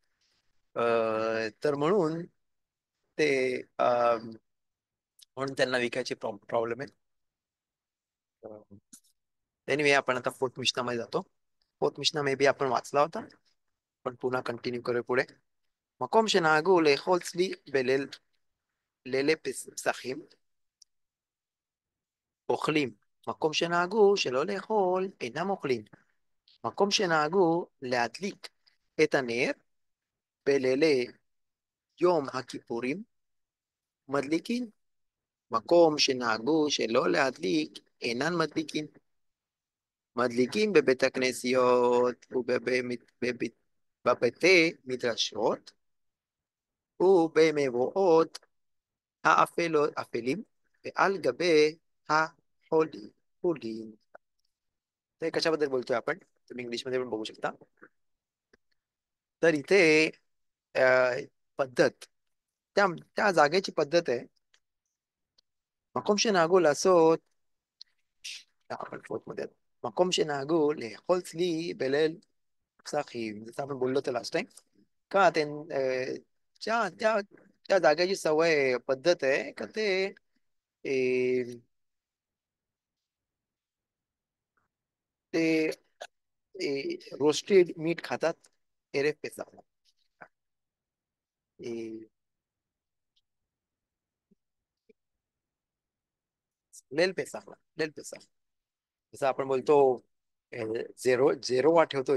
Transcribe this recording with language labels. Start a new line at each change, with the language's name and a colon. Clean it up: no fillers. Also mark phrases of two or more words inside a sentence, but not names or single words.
Marathi: तर ते म्हणून त्यांना विकायचे प्रॉब्लेम आहे. एनिवे आपण आता फोर्थ मिशनामध्ये जातो. फोर्थ मिशना
English: may be
Marathi: आपण वाचला होता पण पुन्हा कंटिन्यू करूया पुढे.
Hebrew: מקום שנהגו לאכול צלי לילי פסחים אוכלים, מקום שנהגו שלא לאכול אינם אוכלים, מקום שנהגו להדליק את הנר בלילי יום הכיפורים מדליקים, מקום שנהגו שלא להדליק אינן מדליקים, מדליקים בבית הכנסיות ובבתי מדרשות ובמבואות האפלים ועל גבי החולים.
Marathi: ते कशाबद्दल बोलतोय आपण तुम्ही इंग्लिश मध्ये पण बघू शकता. तर इथे पद्धत त्या त्या जागेची पद्धत आहे.
Hebrew: מקום שנהגו לעשות
Marathi: आपण फोर्थ मध्ये
Hebrew: מקום שנהגו לאכול צלי בליל פסחים,
Marathi: जसं आपण बोललो होतो
English: last time
Marathi: का ते त्या त्या त्या जागेची सवय पद्धत आहे का ते अं, ते
English: roasted meat
Marathi: खातात
Hebrew: ערב פסח ליל פסח
Marathi: जसं आपण बोलतो झेरोवा ठेवतो